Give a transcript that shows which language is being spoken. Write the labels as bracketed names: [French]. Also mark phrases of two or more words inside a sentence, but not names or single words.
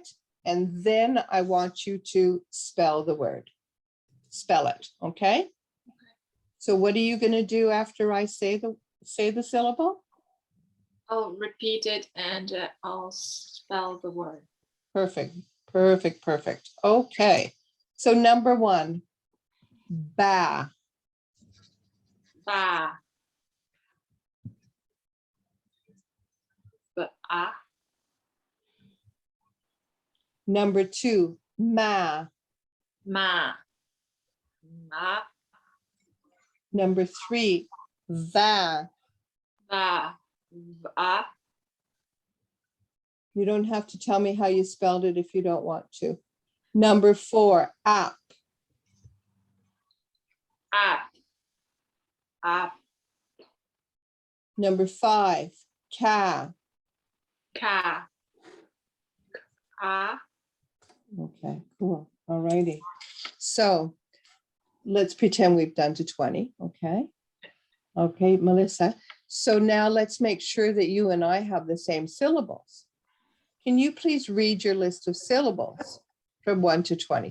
[English] And then I want you to spell the word. Spell it, okay? So what are you going to do after I say the syllable? I'll repeat it and I'll spell the word. Perfect, perfect, perfect. Okay. So number 1, ba. Ba. But Number 2, ma. ma. Ma. Number 3, va. Va. Va. You don't have to tell me how you spelled it if you don't want to. Number 4, ap. Ap. Ap. Number 5, ca. Ka. Ka. Okay, cool. All righty. So let's pretend we've done to 20. Okay. Okay, Melissa. So now let's make sure that you and I have the same syllables. Can you please read your list of syllables from 1 to 20?